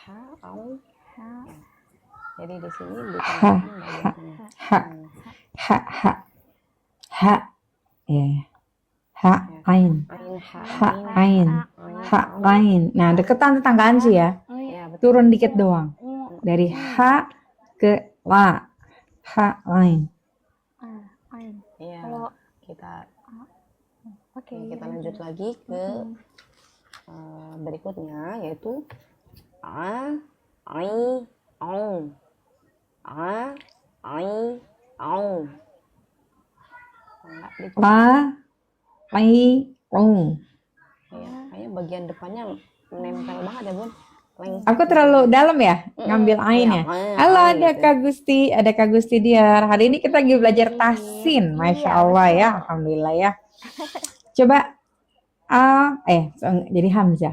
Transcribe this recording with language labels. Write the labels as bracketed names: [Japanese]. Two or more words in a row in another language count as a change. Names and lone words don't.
[Indonesian] Jadi di sini ha. Ya. Ha ain. Nah, deketan tetanggaan sih ya. Turun dikit doang. Dari ha ke la. Ha ain. Iya. Kita Oke. Kita lanjut lagi ke berikutnya, yaitu a, ai, au. A, ai, au. La, ai, au. Iya, kayaknya bagian depannya nempel banget ya Bun. Aku terlalu dalam ya ngambil ain ya. Halo, ada Kak Gusti Diar. Hari ini kita lagi belajar tahsin. Masya Allah ya, alhamdulillah ya. Coba jadi hamzah.